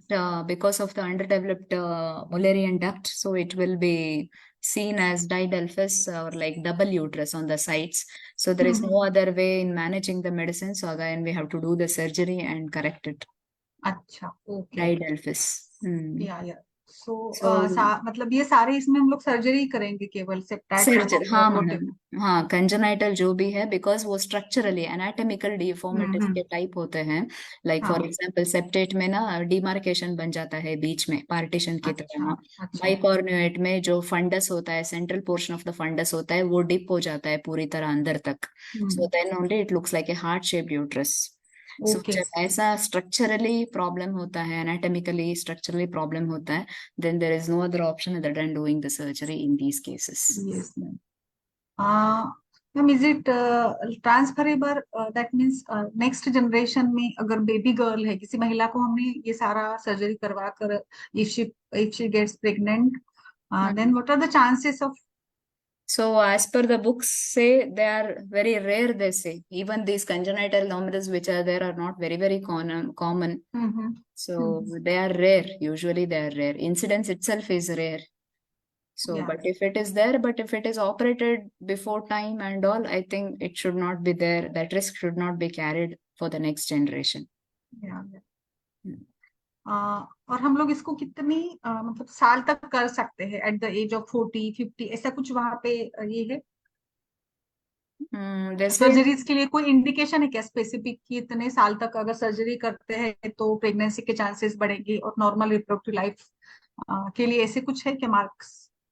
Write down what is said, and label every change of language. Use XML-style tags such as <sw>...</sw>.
<en>duct, because of the underdeveloped Mullerian duct, so it will be seen as didelphys or like double uterus on the sides. So there is no other way in managing the medicine. So again, we have to do the surgery and correct it.</en> <hi>अच्छा, okay.</hi> <en>Didelphys. Yeah. So, So</en> <hi>मतलब ये सारे इसमें हम लोग surgery करेंगे केवल सेप्टाइट surgery, हाँ</hi> <en>Protein.</en> <hi>मैडम, हाँ कंजेनाइटल जो भी है बिकॉज वो स्ट्रक्चरली एनाटॉमिकल डिफॉर्मिटीज के टाइप होते हैं. लाइक फॉर एग्जांपल सेप्टेट में ना डिमार्केशन बन जाता है बीच में पार्टीशन की तरह. अच्छा. बाइकॉर्नुएट में जो फंडस होता है,</hi> <en>central portion of the fundus</en> <hi>होता है, वो डिप हो जाता है पूरी तरह अंदर तक.</hi> <en>So then only it looks like a heart shaped uterus. So Okay.</en> <hi>जब ऐसा स्ट्रक्चरली प्रॉब्लम होता है, एनाटॉमिकली स्ट्रक्चरली प्रॉब्लम होता है,</hi> <en>then there is no other option other than doing the surgery in these cases. Yes, ma'am. Ma'am, is it transferable? That means next generation</en> <hi>में अगर baby girl है, किसी महिला को हमने ये सारा सर्जरी करवा कर</hi> <en>if she gets pregnant, then what are the chances of? So as per the books say, they are very rare, they say. Even these congenital anomalies which are there are not very common. So they are rare. Usually they are rare. Incidence itself is rare. So, Yeah. but if it is there, but if it is operated before time and all, I think it should not be there. That risk should not be carried for the next generation. Yeah.</en> <hi>और हम लोग इसको कितनी मतलब साल तक कर सकते हैं</hi> <en>at the age of 40-50</en> <hi>ऐसा कुछ वहां पे ये है सर्जरीज के लिए कोई इंडिकेशन है क्या स्पेसिफिक कि इतने साल तक अगर सर्जरी करते हैं तो प्रेगनेंसी के चांसेस बढ़ेंगे और नॉर्मल रिप्रोडक्टिव लाइफ के लिए ऐसे कुछ है क्या मार्क्स?</hi>